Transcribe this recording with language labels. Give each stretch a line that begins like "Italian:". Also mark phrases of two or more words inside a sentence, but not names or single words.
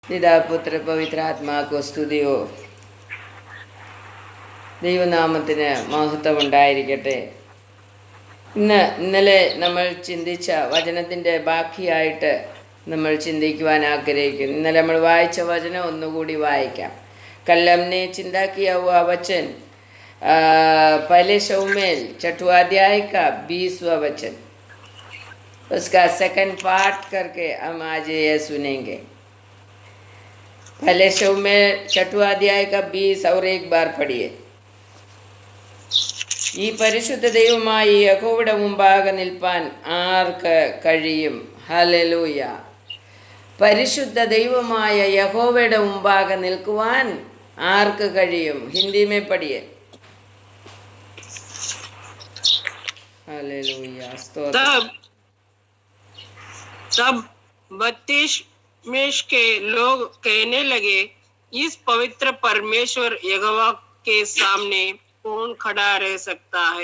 Malayalam: പിതാപുത്ര പവിത്രാത്മാക്കോ സ്തുതിയോ. ദൈവനാമത്തിന് മഹത്വം ഉണ്ടായിരിക്കട്ടെ. ഇന്നലെ നമ്മൾ ചിന്തിച്ച വചനത്തിൻ്റെ ബാക്കിയായിട്ട് നമ്മൾ ചിന്തിക്കുവാൻ ആഗ്രഹിക്കുന്നു. ഇന്നലെ നമ്മൾ വായിച്ച വചനം ഒന്നുകൂടി വായിക്കാം.
Hindi: कल हमने चिंता किया हुआ वचन पहले शमूएल छठवां अध्याय का 20वां वचन, उसका
English: second part
Hindi: करके हम आज ये सुनेंगे. पहले शमूएल छठवां अध्याय का 20 और एक बार पढ़िए.
Malayalam: ഈ പരിശുദ്ധ ദൈവമായി യഹോവയുടെ മുമ്പാകെ നിൽപ്പാൻ ആർക്ക് കഴിയും? ഹല്ലേലൂയ. പരിശുദ്ധ ദൈവമായ യഹോവയുടെ മുമ്പാകെ നിൽക്കുവാൻ ആർക്ക് കഴിയും?
Hindi: ഹിന്ദി में पढ़िए. हालेलुया. तब बत्तीस के लोग कहने लगे, इस पवित्र परमेश्वर यहोवा के सामने कौन खड़ा रह सकता है?